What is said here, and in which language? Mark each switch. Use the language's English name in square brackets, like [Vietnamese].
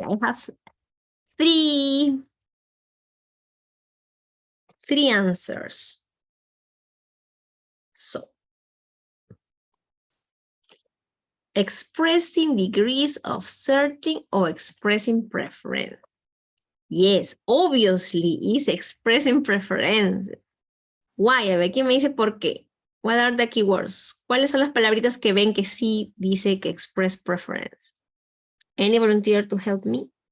[English] I have three answers. So, expressing degrees of certain or expressing preference. Yes, obviously, is expressing preference. Why? [Spanish] A ver, ¿quién me dice por qué? [English] What are the keywords? [Spanish] ¿Cuáles son las palabritas que ven que sí dice que express preference? [English] Any volunteer to help me?